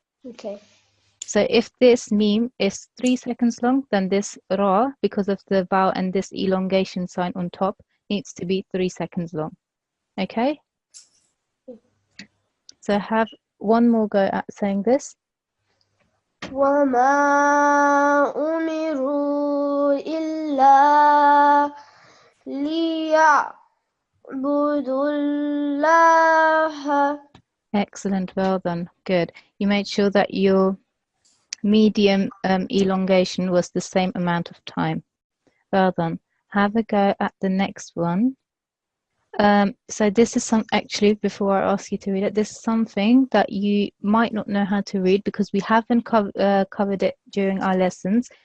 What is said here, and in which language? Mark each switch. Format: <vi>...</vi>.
<en>Okay. So if this meme is 3 seconds long, then this ra, because of the vowel and this elongation sign on top, needs to be 3 seconds long. Okay? So have one more go at saying this.</en> <ar>وما أمروا إلا ليعبدوا الله.</ar> <en>Excellent, well done, good. You made sure that your medium elongation was the same amount of time. Well done. Have a go at the next one. So this is actually, before I ask you to read it, this is something that you might not know how to read because we haven't covered it during our lessons.</en>